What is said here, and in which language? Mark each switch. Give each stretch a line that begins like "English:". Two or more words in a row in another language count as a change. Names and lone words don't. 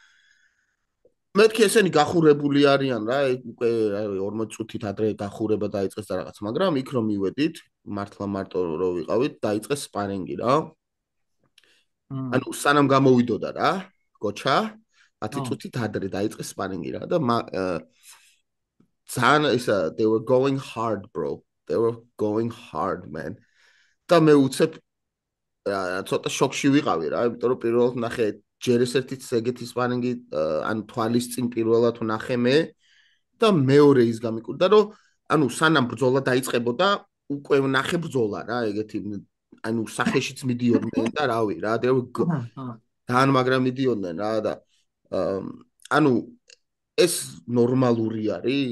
Georgian: მეთქი ესენი გახურებული არიან რა უკვე 40 წუთით ადრე გახურება დაიწყეს და რაღაც მაგრამ იქ რომ მივედით მართლა მარტო რო ვიყავით დაიწყეს სპარინგი რა ანუ სანამ გამოვიდოდა რა გოჩა 10 წუთით ადრე დაიწყეს სპარინგი რა და ძალიან ისა
English: they were going hard bro they were going hard man
Georgian: და მე უცებ ცოტა შოქში ვიყავი რა იმიტომ რომ პირველად ნახე ჯერ ესერთიც ეგეთი სპარინგი ან თვალის წინ პირველად ვნახე მე და მეორე ის გამიკვირდა რომ ანუ სანამ ბრძოლა დაიწყებოდა უკვე ვნახე ბრძოლა რა ეგეთი ანუ სახეშიც მიდიოდნენ და რავი რა ძალიან მაგრამ მიდიოდნენ რა და ანუ ეს ნორმალური არის?